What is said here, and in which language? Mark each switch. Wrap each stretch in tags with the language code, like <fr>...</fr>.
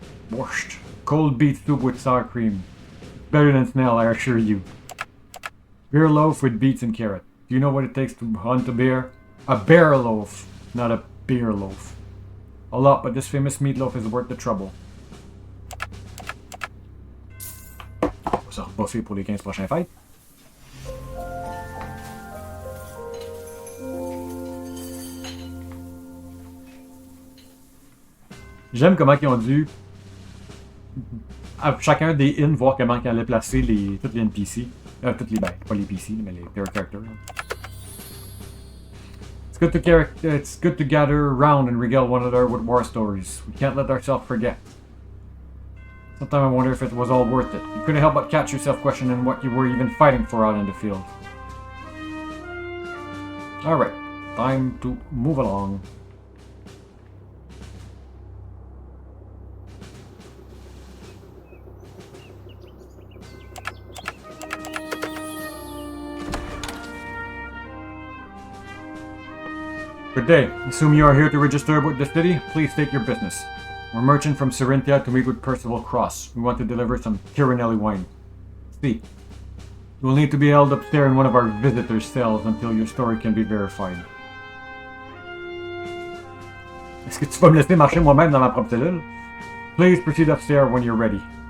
<en>Borscht. Cold beet soup with sour cream. Better than snail, I assure you. Beer loaf with beets and carrot. Do you know what it takes to hunt a bear? A bear loaf, not a beer loaf. A lot, but this famous meatloaf is worth the trouble.</en> <fr>On va se rebuffer pour les 15 prochains fights. J'aime comment ils ont dû, à chacun des inns, voir comment ils allaient placer toutes les NPC. Toutes les, pas les PC, mais les</fr> <en>player characters. It's good to gather around and regale one another with war stories. We can't let ourselves forget. Sometimes I wonder if it was all worth it. You couldn't help but catch yourself questioning what you were even fighting for out in the field. Alright, time to move along. Good day. Assume you are here to register with the city? Please state your business. We're merchant from Cerinthia to meet with Percival Cross. We want to deliver some Tirinelli wine. See. You will need to be held up there in one of our visitors' cells until your story can be verified.</en> <fr>Est-ce que tu vas me laisser marcher moi-même dans ma propre cellule?</fr> <en>Please proceed upstairs when you're ready.</en>